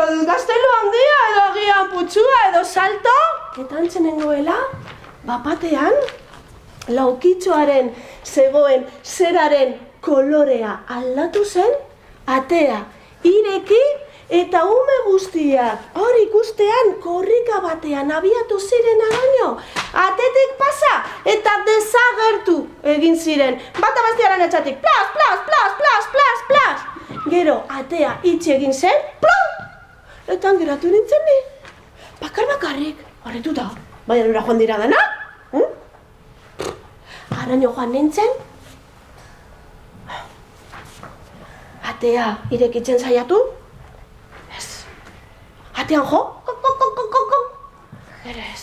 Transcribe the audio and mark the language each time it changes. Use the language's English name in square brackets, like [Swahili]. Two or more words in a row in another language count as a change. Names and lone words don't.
[Basque] dut, gaztelu handia, edo agian putzua, edo salto, eta antzenengoela, batean, laukitzoaren zegoen zeraren kolorea aldatu zen, atea ireki, eta ume guztiak, hor ikustean, korrika batean abiatu ziren againo, atetik pasa eta desagertu egin ziren. Bata bestiaren etxatik, plas, plas, plas, plas, plas, plas. Gero, atea itxi egin zen, plum! Eta geratu nintzen ni. Bakarrik, horretuta, baina nora joan dira dena? Araño joan nintzen, atea irekitzen saiatu, atean jo, ez.